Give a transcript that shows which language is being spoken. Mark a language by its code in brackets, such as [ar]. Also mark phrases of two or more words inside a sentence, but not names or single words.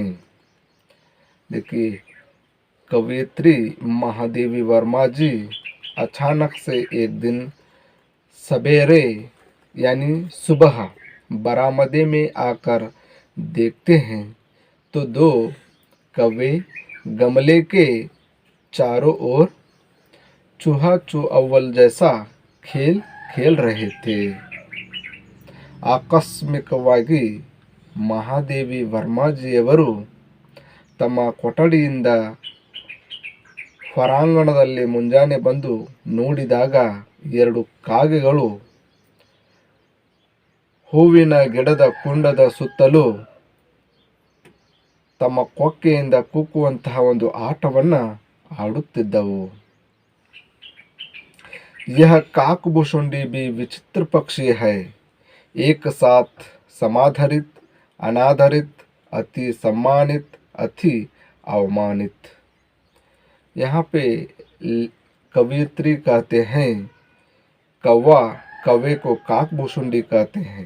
[hi] देखिए, कवियत्री महादेवी वर्मा जी अचानक से एक दिन सवेरे यानी सुबह बरामदे में आकर देखते हैं तो दो कौवे गमले के चारों ओर चूहा चौअव्वल जैसा खेल खेल रहे थे। [kn] ಆಕಸ್ಮಿಕವಾಗಿ ಮಹಾದೇವಿ ವರ್ಮಾಜಿಯವರು ತಮ್ಮ ಕೊಠಡಿಯಿಂದ ಹೊರಾಂಗಣದಲ್ಲಿ ಮುಂಜಾನೆ ಬಂದು ನೋಡಿದಾಗ ಎರಡು ಕಾಗೆಗಳು ಹೂವಿನ ಗಿಡದ ಕುಂಡದ ಸುತ್ತಲೂ ತಮ್ಮ ಕೊಕ್ಕೆಯಿಂದ ಕುಕ್ಕುವಂತಹ ಒಂದು ಆಟವನ್ನು ಆಡುತ್ತಿದ್ದವು। [hi] यह काकभूषुंडी भी विचित्र पक्षी है, एक साथ समाधारित, अनाधारित, अति सम्मानित, अति अवमानित। यहाँ पे कवियत्री कहते हैं कौवा कौवे को काकभूषुंडी कहते हैं।